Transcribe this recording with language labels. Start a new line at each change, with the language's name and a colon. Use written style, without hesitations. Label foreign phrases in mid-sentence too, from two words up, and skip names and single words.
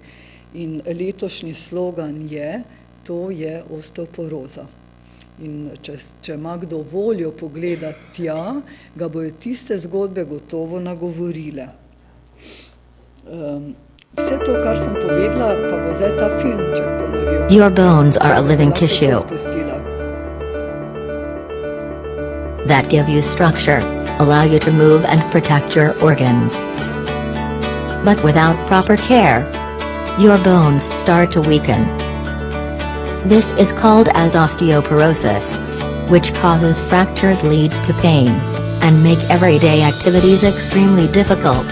Slovenian: In letošnji slogan je, to je osteoporoza. In če ima kdo voljo pogledati tja, ga bojo tiste zgodbe gotovo nagovorile. Vse to, kar sem povedala, pa bo zdaj ta filmček ponovil.
English: Your bones are a living tissue that give you structure, allow you to move and protect your organs. But without proper care, your bones start to weaken. This is called as osteoporosis, which causes fractures, leads to pain, and make everyday activities extremely difficult.